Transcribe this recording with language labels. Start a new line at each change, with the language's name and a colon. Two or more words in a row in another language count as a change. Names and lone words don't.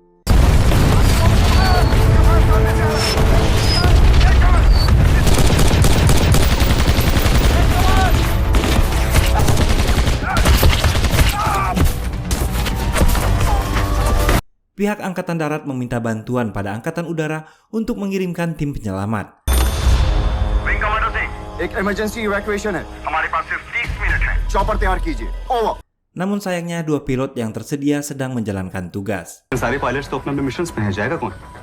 Indonesian: Pihak Angkatan Darat meminta bantuan pada Angkatan Udara untuk mengirimkan tim penyelamat.
English: Wing Commander
Hindi: सिंह, एक
English: emergency evacuation
Hindi: है। हमारे पास सिर्फ 30 मिनट है। चॉपर तैयार कीजिए। ओवर।
Indonesian: Namun sayangnya dua pilot yang tersedia sedang menjalankan tugas.
Hindi: सारे पायलट्स तो अपने मिशंस पे हैं, जाएगा कौन?